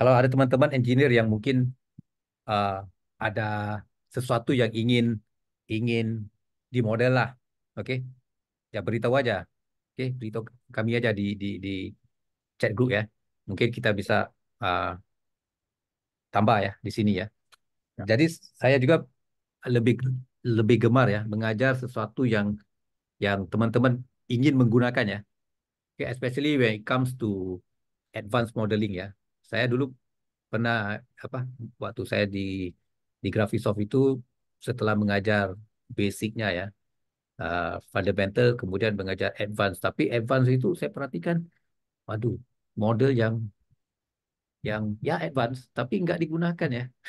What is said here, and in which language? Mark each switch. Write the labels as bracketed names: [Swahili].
[Indonesian] Kalau ada teman-teman engineer yang mungkin uh, ada sesuatu yang ingin ingin dimodel lah, oke, ya beritahu aja, oke, beritahu kami aja di chat group ya. Mungkin kita bisa uh, tambah ya di sini ya. Ya. Jadi saya juga lebih lebih gemar ya mengajar sesuatu yang teman-teman ingin menggunakan ya. [English] Okay, especially when it comes to advanced modeling ya. [Indonesian] Saya dulu pernah apa waktu saya di Graphisoft itu setelah mengajar basicnya ya, fundamental kemudian mengajar advance. Tapi advance itu saya perhatikan, waduh, model yang ya advance tapi nggak digunakan ya.